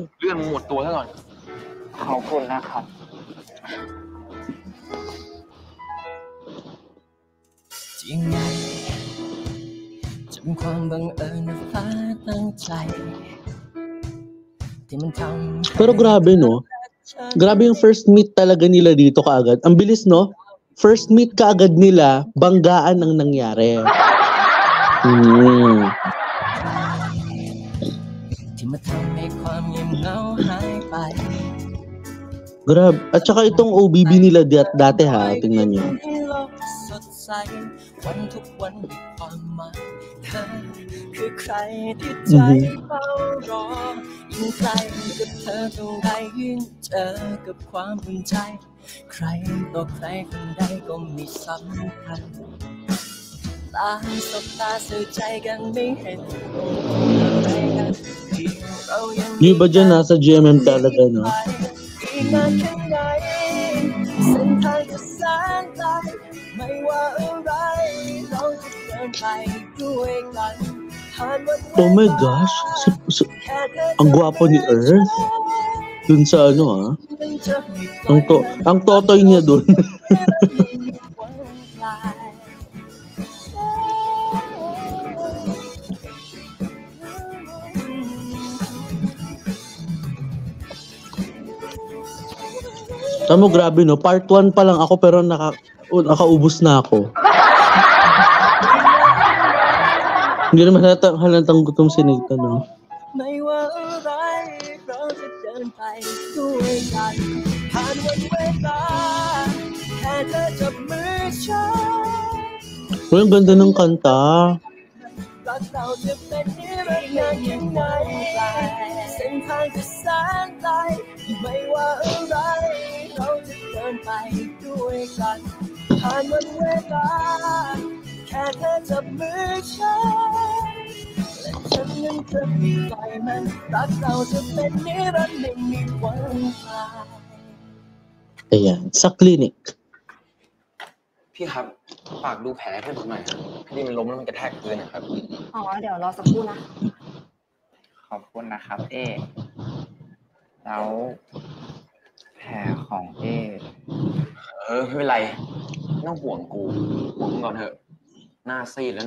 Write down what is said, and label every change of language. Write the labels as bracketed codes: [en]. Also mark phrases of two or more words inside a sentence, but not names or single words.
[th] เลื่อนมึงหมดตัวซะก่อน ขอบคุณนะครับ ยังไงจะเป็นความบังเอิญหรือฟ้าตั้งใจที่มันทำ [tl] Pero grabe, no? Grabe yung [en] first meet [tl] talaga nila dito kaagad. Ang bilis, no? [en] First meet [tl] kaagad nila, banggaan ang nangyari. [th] ที่มาทำให้ความเงียบเหงาหายไป [tl] Grabe. At saka itong OBB nila dati ha, tingnan nyo. [th] สดใสวันทุกวันมีความหมายเธอคือใครที่ใจเฝ้ารอยิ่งใกล้กับเธอเท่าไรยิ่งเจอกับความอุ่นใจใครต่อใครคนใดก็มีสำคัญตาสบตาสื่อใจกันไม่เห็นอะไรกันที่เรายัง [tl] Yung iba dyan nasa GMM talaga, no? [th] อีกนานแค่ไหนเส้นทางจะแสนไกลไม่ว่าอะไรเราจะเดินไปด้วยกันผ่านวันเวลา [en] Oh my gosh. [tl] Ang gwapo ni Earth. Dun sa ano ha. Ang totoy niya dun. Tama, grabe, no? Part 1 pa lang ako pero nakaubos na ako. Hindi naman halatang gutom si Nathan, no? [th] ไม่ว่าอะไรเราจะเดินไปด้วยกันผ่านวันเวลาแค่เธอจับมือฉัน [tl] Well, ang ganda ng kanta. [th] รักเราจะเป็นนิรันดร์นานยังไงเส้นทางจะแสนไกลไม่ว่าอะไรเราจะเดินไปด้วยกันผ่านวันเวลาแค่เธอจับมือฉันและฉันนั้นจะมีใจมันรักเราจะเป็นนิรันดร์ไม่มีวันคลาย [tl] Ayan, sa clinic. [th] พี่ครับฝากดูแผลให้ผมหน่อยครับพอดีมันล้มแล้วมันกระแทกพื้นนะครับ อ๋อเดี๋ยวรอสักครู่นะ ขอบคุณนะครับเอแล้วแผลของเอ ไม่เป็นไรไม่ต้องห่วงกูห่วงมึงก่อนเถอะหน้าซีดแล้วเนี่ย